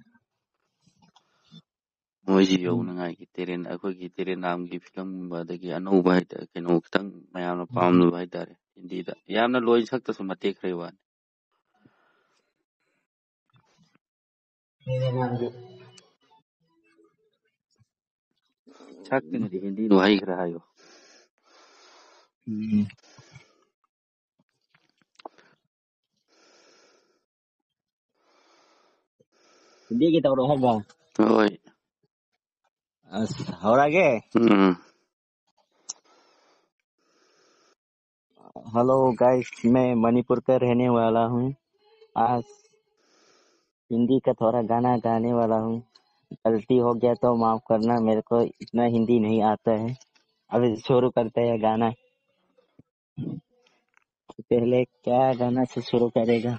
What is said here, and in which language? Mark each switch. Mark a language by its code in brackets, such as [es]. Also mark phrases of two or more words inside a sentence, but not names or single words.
[mni] ꯃꯣꯏꯁꯤ ꯌꯧꯅꯉꯥꯏꯒꯤ ꯑꯩꯈꯣꯏꯒꯤ ꯇꯦꯔꯦꯅꯥꯝꯒꯤ ꯐꯤꯂꯝꯒꯨꯝꯕ ꯑꯗꯒꯤ ꯑꯅꯧꯕ ꯍꯥꯏꯇꯥꯔꯦ ꯀꯩꯅꯣ ꯈꯤꯇꯪ ꯃꯌꯥꯝꯅ ꯄꯥꯝꯅꯕ ꯍꯥꯏꯇꯥꯔꯦ ꯍꯤꯟꯗꯤꯗ ꯌꯥꯝꯅ ꯂꯣꯏ ꯁꯛꯇꯁꯨ ꯃꯇꯦꯛ ꯈꯔ ꯋꯥꯅꯤ ꯁꯛꯇ꯭ꯔꯤꯉꯩꯗꯤ ꯍꯤꯟꯗꯤꯗꯣ ꯋꯥꯍꯩ ꯈꯔ ꯍꯥꯏꯌꯣ [hi] हिंदी की तौर है बा [mni] ꯍꯣꯏ [hi] हो रहा है [en] hello guys [hi] मैं मणिपुर का रहने वाला हूँ आज हिंदी का थोड़ा गाना गाने वाला हूँ गलती हो गया तो माफ करना मेरे को इतना हिंदी नहीं आता है अभी शुरू करते हैं गाना पहले क्या गाना से शुरू करेगा